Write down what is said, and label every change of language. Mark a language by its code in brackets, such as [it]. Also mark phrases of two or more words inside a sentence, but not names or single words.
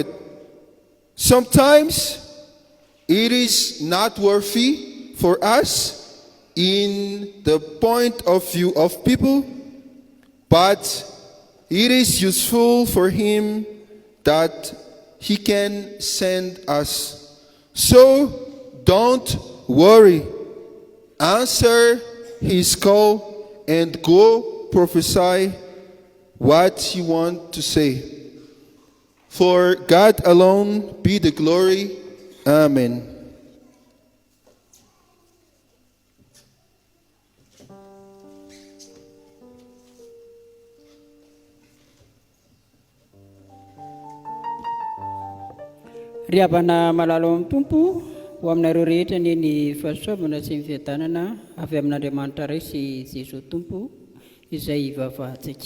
[en] Sometimes it is not worthy for us in the point of view of people, but it is useful for him that he can send us. So don't worry. Answer his call and go prophesy what you want to say. For God alone be the glory. Amen. [mg] Ry abana malalo amin'ny tompo ho aminareo rehetra ny fahasoavana sy ny fiadanana avy amin'Andriamanitra iray sy Jesosy tompo izay ivavahantsika.